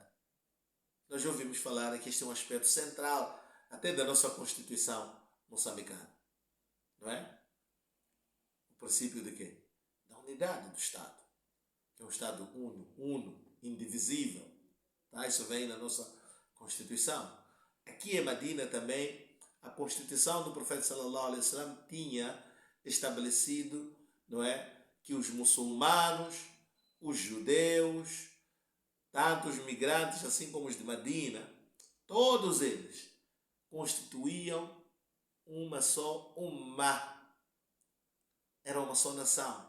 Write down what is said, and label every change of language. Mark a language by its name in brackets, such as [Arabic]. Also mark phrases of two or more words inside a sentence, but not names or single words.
[Portuguese] Nós já ouvimos falar que este é um aspecto central até da nossa Constituição moçambicana, não é? O princípio de quê? Da unidade do Estado, que é um Estado uno, indivisível. Tá? Isso vem na nossa Constituição. Aqui em Medina também, a Constituição do profeta [Arabic] صلى الله عليه وسلم [Portuguese] tinha estabelecido, não é, que os muçulmanos, os judeus, tanto os migrantes assim como os de Medina, todos eles constituíam uma só ummah, era uma só nação.